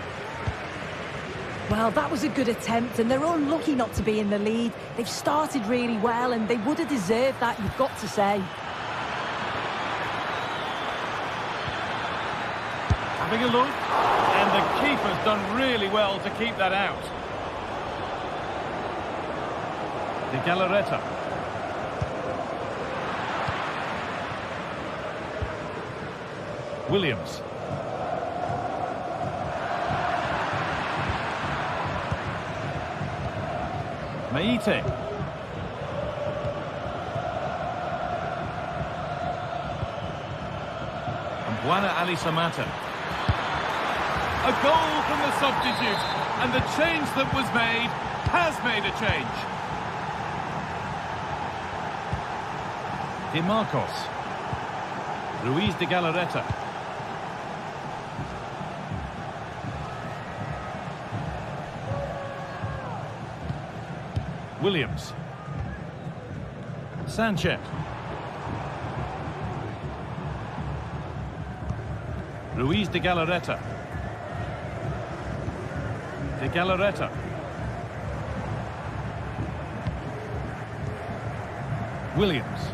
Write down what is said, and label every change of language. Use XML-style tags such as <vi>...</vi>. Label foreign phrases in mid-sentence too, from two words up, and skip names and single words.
<en>Well, that was a good attempt, and they're unlucky not to be in the lead. They've started really well, and they would have deserved that, you've got to say. Having a look, and the keeper's done really well to keep that out. De Galarreta. Williams. Meite. And Buana Ali Samata. A goal from the substitute, and the change that was made has made a change. De Marcos. Ruiz de Galarreta. Williams. Sanchez. Ruiz de Galarreta. De Galarreta. Williams.</en>